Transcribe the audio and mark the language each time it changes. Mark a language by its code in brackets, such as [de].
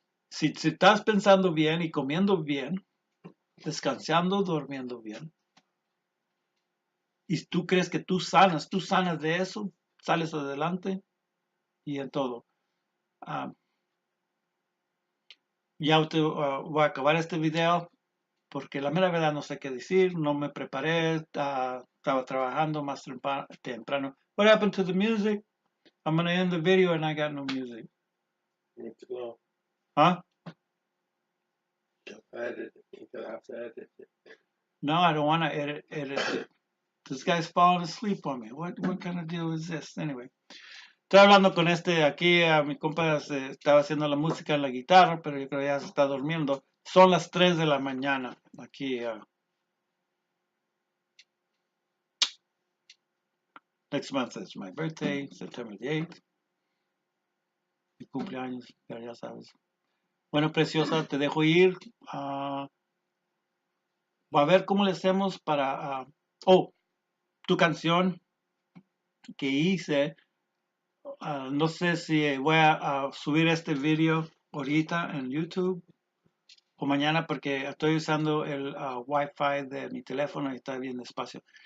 [es] Si estás pensando bien y comiendo bien, descansando, durmiendo bien, y tú crees que tú sanas de eso, sales adelante y en todo. Ah, ya voy a acabar este video porque la mera verdad no sé qué decir, no me preparé, estaba trabajando más temprano. [en] What happened to the music? I'm gonna end the video and I got no music. It's low. Huh? Edit it. You have to edit it. No, I don't want to edit it. This guy's falling asleep on me. What kind of deal is this? Anyway. [es] Estoy hablando con aquí, a mi compa estaba haciendo la música en la guitarra, pero yo creo que ya se está durmiendo. Son las 3 de la mañana aquí. [en] Next month is my birthday, September the 8th. [es] Mi cumpleaños, pero ya sabes. Bueno, preciosa, te dejo ir. Va a ver cómo le hacemos para... oh, tu canción que hice. No sé si voy a subir este video ahorita en YouTube o mañana porque estoy usando el Wi-Fi de mi teléfono y está bien despacio.